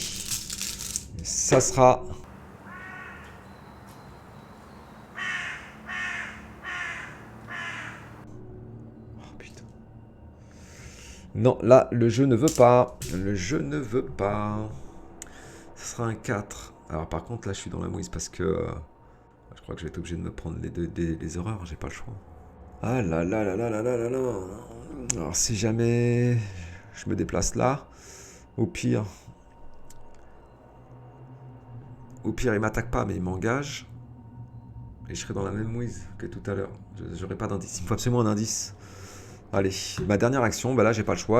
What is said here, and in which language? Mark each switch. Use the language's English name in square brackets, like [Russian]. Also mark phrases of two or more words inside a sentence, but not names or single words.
[French] Ça sera... Non, là, le jeu ne veut pas. Le jeu ne veut pas. Ce sera un 4. Alors, par contre, là, je suis dans la mouise parce que... je crois que je vais être obligé de me prendre les horreurs. J'ai pas le choix. Ah là là là là là là là là. Alors si jamais je me déplace là, au pire, il m'attaque pas mais il m'engage. Et je serai dans la même mouise que tout à l'heure. J'aurai pas d'indice. Il me faut absolument un indice. Allez, ma dernière action, bah là j'ai pas le choix.